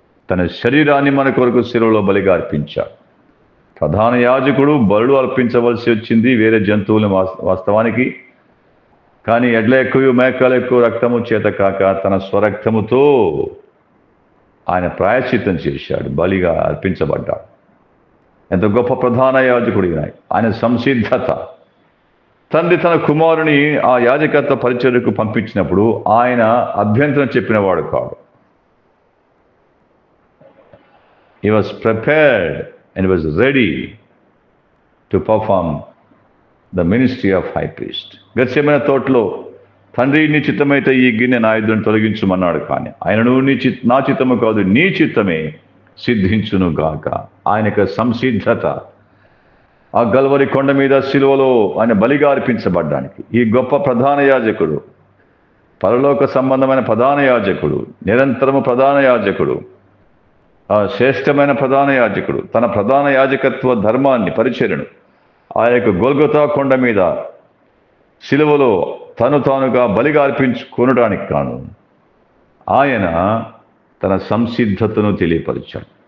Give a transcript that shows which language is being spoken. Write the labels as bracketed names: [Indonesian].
[Telugu] తన శరీరాన్ని మన కొరకు శిలువలో బలిగా అర్పించాడు. ప్రధాన యాజకుడు బలులు అర్పించవలసి వచ్చింది వేరే జంతువులు వాస్తవానికి, కానీ ఎడ్ల ఎక్కువ మేకలు ఎక్కువ రక్తము చేత కాక తన స్వరక్తముతో ఆయన ప్రాయశ్చిత్తం చేశాడు, బలిగా అర్పించబడ్డాడు. ఎంత గొప్ప ప్రధాన యాజకుడు ఆయన సంసిద్ధత. తండ్రి తన కుమారుని ఆ యాజకత్వ పరిచర్యకు పంపించినప్పుడు ఆయన అభ్యంతరం చెప్పినవాడు కాడు. [English] He was prepared and was ready to perform the ministry of high priest. [Telugu] Gethsemane తోటలో తండ్రి నీ చిత్తమైతే ఈ గిన్నె నా ఎదురును తొలగించుమన్నాడు, కానీ ఆయనను నా చిత్తము కాదు నీ చిత్తమే సిద్ధించును గాక. ఆయనకు సంసిద్ధత. ఆ గల్వరి కొండ మీద శిలువలో ఆయన బలిగా అర్పించబడ్డానికి ఈ గొప్ప ప్రధాన యాజకుడు, పరలోక సంబంధమైన ప్రధాన యాజకుడు, నిరంతరము ప్రధాన యాజకుడు, ఆ శ్రేష్టమైన ప్రధాన యాజకుడు తన ప్రధాన యాజకత్వ ధర్మాన్ని, పరిచర్యను ఆ యొక్క గొల్గొతా కొండ మీద శిలువలో తానుగా బలిగా అర్పించుకొనడానికి కాను ఆయన తన సంసిద్ధతను తెలియపరిచాడు.